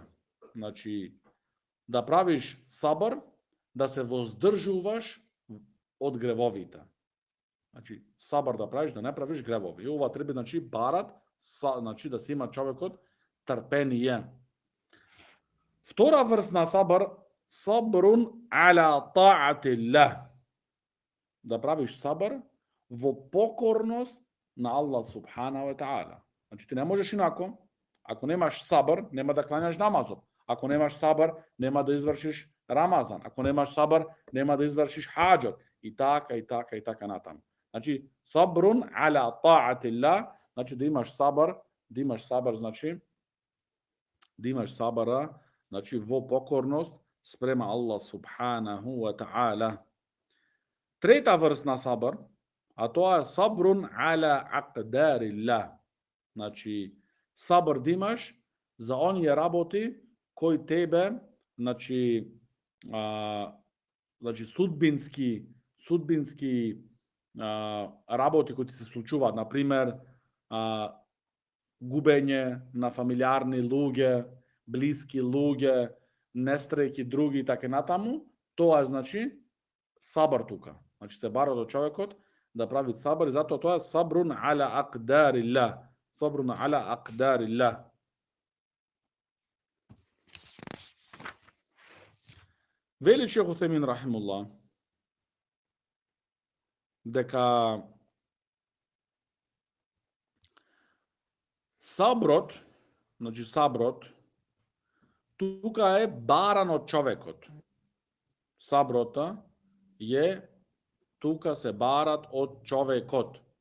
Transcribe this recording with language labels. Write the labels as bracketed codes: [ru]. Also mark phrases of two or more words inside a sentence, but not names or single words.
[mk] Значи, да правиш сабр, да се воздржуваш од гревовите. Значи, сабр да правиш, да не правиш гревови. И ова треба, значи, барат, значи, да се има човекот трпение. Втора врст на сабр, [ar] صبر على طاعة الله. [mk] Да правиш сабр во покорност на Аллах [ar] سبحانه وتعالى. [mk] Значи, ти не можеш инако. Ако немаш сабр, нема да клањаш намазот. Ако немаш сабр, нема да извршиш Рамазан. Ако немаш сабр, нема да извршиш хаџот. И така натаму. Значи, [ar] صبر على طاعة الله, [mk] значи да имаш сабр, значи во покорност спрема Аллах [ar] سبحانه وتعالى. [mk] Трета врст на сабр, а тоа е [ar] صبر على أقدار الله. [mk] Значи, сабр да имаш за оние работи кои тебе, значи судбински работи кои ти се случуваат, например, губење на фамилиарни луѓе, блиски луѓе, нестреки други и така натаму, тоа е, значи, сабр тука. Значи, се бара до човекот да прави сабр, и затоа тоа е [ar] صبر على أقدار الله. [mk] Вели Шејх Утејмин рахимуллах дека саброт, значи саброт, тука е баран од човекот. Саброта е тука се барат од човекот.